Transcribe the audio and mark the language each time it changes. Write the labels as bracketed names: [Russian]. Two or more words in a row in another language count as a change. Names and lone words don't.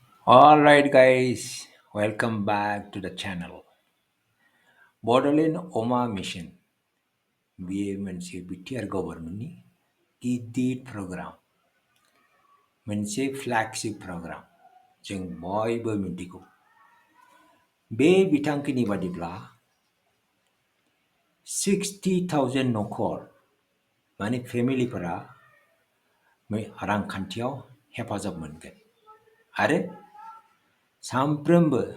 [English] Alright guys, welcome back to the channel. [Bodo] Bodoland Oma Mission बेयो मोनसे बिटिआर गभर्नमेन्टनि गिदिर प्रग्राम मोनसे [English] flagship program [Bodo] जों बयबो मिन्थिगौ बे बिथांखिनि बादिब्ला 60,000 नखर माने फेमिलिफोरा रांखान्थियाव हेफाजाब मोनगोन आरो सानफ्रोमबो